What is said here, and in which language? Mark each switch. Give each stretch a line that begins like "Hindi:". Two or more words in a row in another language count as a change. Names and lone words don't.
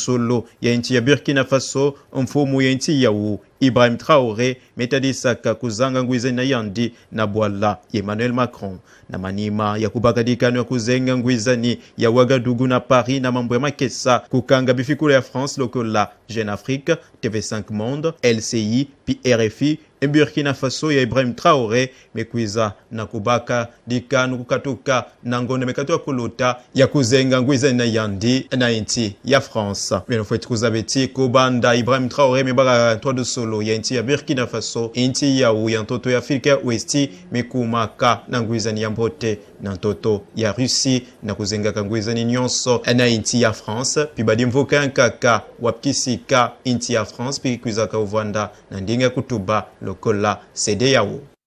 Kituba (Democratic Republic of Congo): solo ya inchi ya Burkina Faso mfumu ya inchi ya Ibrahim Traoré metadisaka kuzanga ngwize na yandi na bwala Emmanuel Macron na manima ya kubaka dikanu ya kuzenga ngwizani ya Wagadugu na Paris na mambo ya makesa kukanga bifikula ya France lokola Jeune Afrique, TV5 Monde, LCI, RFI Burkina Faso ya Ibrahim Traoré mekwiza na kubaka dikanu kukatuka na ngone mekatu ya kulota ya kuzenga ngwizani na yandi na inti ya France.
French: Bien fait
Kituba (Democratic Republic of Congo): kuzabeti kubanda Ibrahim Traoré mebaka toa do solo ya inti ya Burkina Faso inti ya ya ntoto ya Afrika Westi mekumaka na ngwizani ya mbote na ntoto ya Russie na kuzenga kangwizani nyonso na inti ya France pibadi mvoka nkaka wapkisika inti ya France pikwiza ka uvanda na ndinga kutuba lokola CD yao.